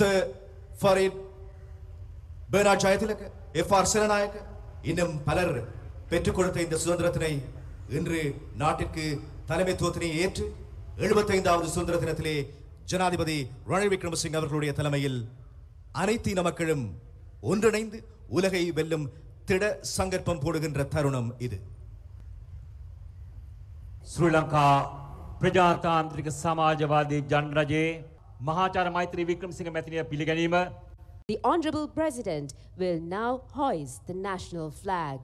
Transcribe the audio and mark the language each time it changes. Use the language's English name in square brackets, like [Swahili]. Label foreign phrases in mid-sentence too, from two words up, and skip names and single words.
[Tamil] ஃபரீத் பெர்னாட் ஜெயதிலக, FR சிரநாயக்க இன்னும் பலர் பெற்றுக் கொடுத்த இந்த சுதந்திரத்தினை இன்று நாட்டிற்கு தலைமைத்துவத்தினை ஏற்று 75வது சுதந்திர தினத்திலே ஜனாதிபதி ரணில் விக்ரமசிங்க அவர்களுடைய தலைமையில் அனைத்து இன மக்களும் ஒன்றிணைந்து உலகை வெல்லும் திட சங்கற்பம் போடுகின்ற தருணம் இது. [Sinhala] ශ්‍රී ලංකා ප්‍රජාතාන්ත්‍රික සමාජවාදී ජනරජයේ මහාචාර්ය මෛත්‍රී වික්‍රමසිංහ මැතිණිය පිළිගැනීම. [English] The Honorable President will now hoist the national flag.